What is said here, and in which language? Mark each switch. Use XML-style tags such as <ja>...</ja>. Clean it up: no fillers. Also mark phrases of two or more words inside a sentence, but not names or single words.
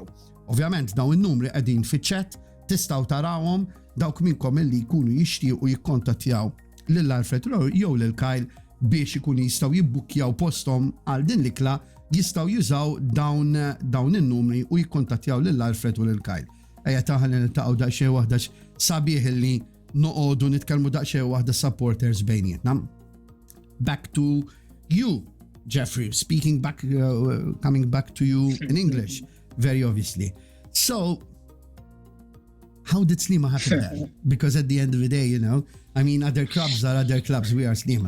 <mt>Ovvjament dawn in-numri qegħdin fiċ-chat, tistgħu tarawhom dawk minnkom illi jkunu jixtiequ jikkontattjaw lil Alfred jew lil Kyle biex ikunu jistgħu jibbukkjaw posthom għal din l-ikla, jistgħu jużaw dawn in-numri u jikkontattjaw lil Alfred u lil Kyle. Ejja taħalli niltaqgħu daqsxejn waħda sabiħ illi noqogħdu nitkellmu daqsxejn waħda supporters bejnietna.</mt> <en>Back to you, Geoffrey, coming back to you in English, very obviously. So, how did Sliema happen there? Because at the end of the day, I mean, other clubs are other clubs, we are Sliema.</en>